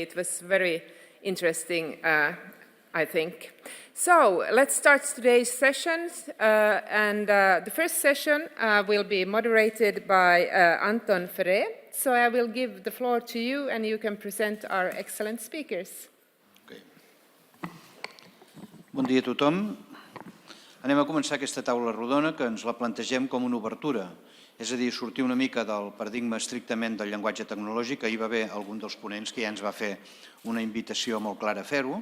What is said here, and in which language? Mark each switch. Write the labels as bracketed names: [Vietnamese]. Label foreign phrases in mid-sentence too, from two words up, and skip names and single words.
[English] It was very interesting, I think. So let's start today's sessions, and the first session will be moderated by Anton Ferré. So I will give the floor to you and you can present our excellent speakers. [Catalan] Okay. Bon dia a tothom. Anem a començar aquesta taula rodona que ens la plantegem com una obertura, és a dir, sortir una mica del paradigma estrictament del llenguatge tecnològic. Ahir va haver algun dels ponents que ja ens va fer una invitació molt clara a fer-ho.